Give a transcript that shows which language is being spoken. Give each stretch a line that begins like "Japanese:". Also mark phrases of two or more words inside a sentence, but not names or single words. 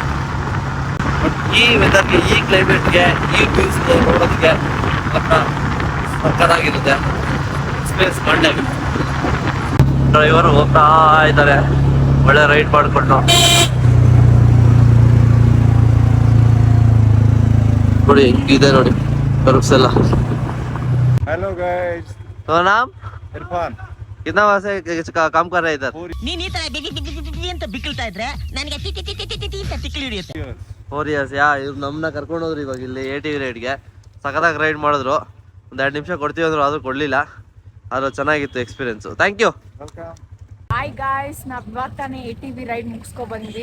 Kannada: ಬಟ್ ಈ ವೆದರ್ಗೆ, ಈ ಕ್ಲೈಮೇಟ್ಗೆ, ಈ ವ್ಯೂಸ್ಗೆ ನೋಡೋದಕ್ಕೆ ಮಾತ್ರ ಸಖತ್ತಾಗಿರುತ್ತೆ. ಎಕ್ಸ್ಪೀರಿಯನ್ಸ್ ಮಾಡಲೇಬೇಕು. ಡ್ರೈವರು ಹೋಗ್ತಾ ಇದ್ದಾರೆ ಒಳ್ಳೆ ರೈಡ್ ಮಾಡಿಕೊಂಡು. ನೋಡಿ ಇದೆ ನೋಡಿ रुख से ला।
English: hello guys,
Hindi: तो नाम इरफान। कितना वैसे काम कर रहे इधर?
Kannada: ನೀನ್ ಈ ತರ ಅಂತ ಬಿಕ್ಕಳ್ತಾ ಇದ್ರೆ ನನಗೆ ಟಿಟಿ ಟಿಟಿ ಟಿಟಿ ಅಂತ ತಿಕ್ಕಲಿ ಹಿಡಿಯುತ್ತೆ. 4 years ಇವ್ರು ನಮ್ಮನ್ನ ಕರ್ಕೊಂಡು ಹೋದ್ರು ಇವಾಗ ಇಲ್ಲಿ ATV ರೈಡ್ಗೆ. ಸಖತ್ತಾಗಿ ರೈಡ್ ಮಾಡಿದ್ರು. ಒಂದು 2 ನಿಮಿಷ ಕೊಡ್ತೀವಿ ಅಂದ್ರು ಆದರೂ ಕೊಡಲಿಲ್ಲ. ಆದರೂ ಚೆನ್ನಾಗಿತ್ತು ಎಕ್ಸ್ಪೀರಿಯೆನ್ಸು.
English: thank you. hi guys,
Kannada: ನಾವು ಇವಾಗ ತಾನೇ ATV ರೈಡ್ ಮುಗಿಸ್ಕೊ ಬಂದ್ವಿ.